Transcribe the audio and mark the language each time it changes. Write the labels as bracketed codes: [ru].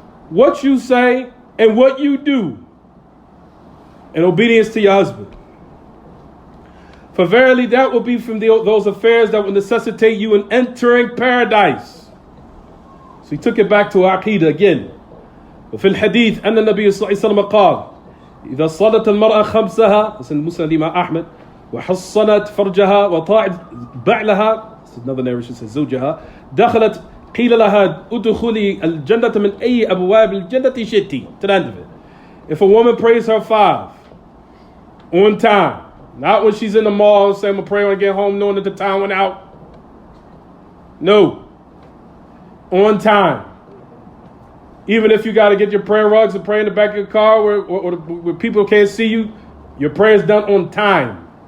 [en] What you say and what you do in obedience to your husband. For verily that will be from those affairs that will necessitate you in entering paradise. So he took it back to Aqeedah again. [ar] وفي الحديث أن النبي صلى الله عليه وسلم قال إذا صلت المرأة خمسها, [en] this is Muslim Imam Ahmed, [ar] وحصنت فرجها وطاعت بعلها, [en] this is another narration says [ar] زوجها, دخلت قيل لها ادخلي الجنة من أي أبواب الجنة شئتِ, [en] to the end of it. If a woman prays her 5 on time, not when she's in the mall and saying, I'm going to pray when I get home knowing that the time went out. No. On time. Even if you got to get your prayer rugs and pray in the back of your car where people can't see you, your prayer is done on time.